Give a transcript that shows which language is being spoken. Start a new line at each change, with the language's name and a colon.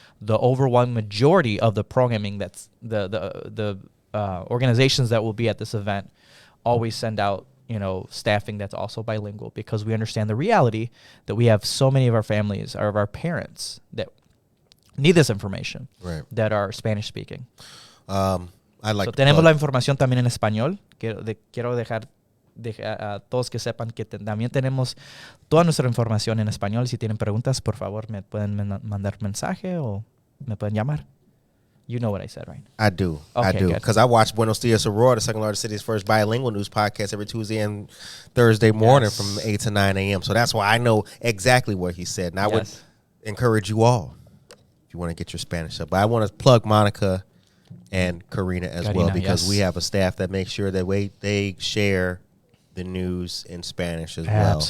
English: The overwhelming majority of the programming that's the organizations that will be at this event always send out, staffing that's also bilingual, because we understand the reality that we have so many of our families or of our parents that need this information, Right. that are Spanish speaking. I like.
Spanish: So tenemos la información también en español. Quiero dejar a todos que sepan que también tenemos toda nuestra información en español. Si tienen preguntas, por favor, me pueden mandar mensaje o me pueden llamar.
English: You know what I said, right? I do. Okay, I do. good. Because I watch Buenos Dias Aurora, the second largest city's first bilingual news podcast, every Tuesday and Thursday morning from 8 to 9 a.m. So that's why I know exactly what he said. And I would encourage you all, if you want to get your Spanish up. But I want to plug Monica and Karina as well, because we have a staff that makes sure that they share the news in Spanish as well.